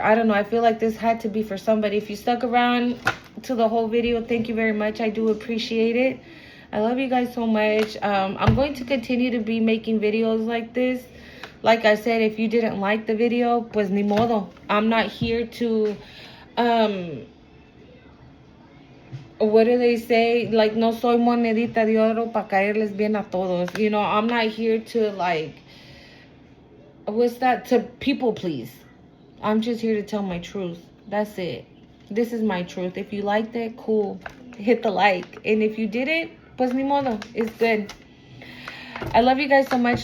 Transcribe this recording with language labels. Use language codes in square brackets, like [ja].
[en] I don't know. I feel like this had to be for somebody. If you stuck around to the whole video, thank you very much. I do appreciate it. I love you guys so much. I'm going to continue to be making videos like this. Like I said, if you didn't like the video, [es] pues ni modo. [en] I'm not here to what do they say? [es] Like, no soy monedita de oro pa caerles bien a todos. [en] You know, I'm not here to, like, what's that? To people please. I'm just here to tell my truth. That's it. This is my truth. If you liked it, cool. Hit the like. And if you didn't, [es] pues ni modo. [en] It's good. I love you guys so much.